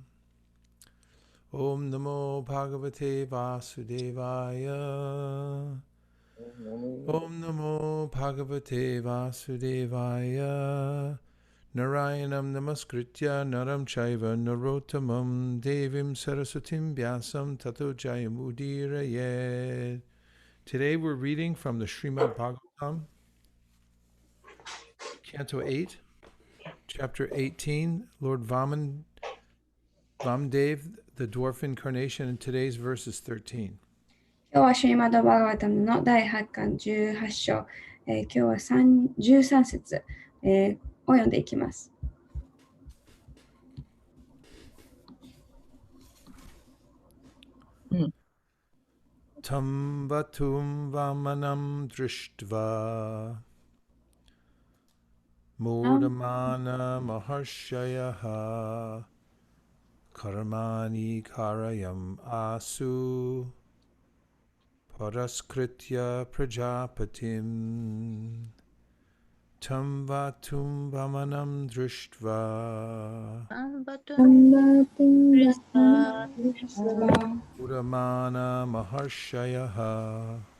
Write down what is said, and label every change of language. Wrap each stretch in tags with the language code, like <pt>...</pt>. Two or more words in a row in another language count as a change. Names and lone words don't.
<sa>ॐ नमो भगवते वासुदेवाय. ॐ नमो भगवते वासुदेवाय. नारायणं नमस्कृत्य नरं चैव नरोत्तमम् देवीं सरस्वतीं व्यासं ततो जयमुदीरये.</sa> <en>Today we're reading from the Srimad Bhagavatam, Canto 8, Chapter 18, Lord Vamdev, the dwarf incarnation, and today's verse is 13.</en> <ja>今日はシュリマド・バガバタムの第8巻18章、今日は13節、を読んでいきます。</ja> <sa>तं वटुं वामनं दृष्ट्वा मोदमाना महर्षयः कर्माणि कारयाम् आसुः पुरस्कृत्य प्रजापतिम् तं वटुं वामनं दृष्ट्वा मोदमाना महर्षयः</sa>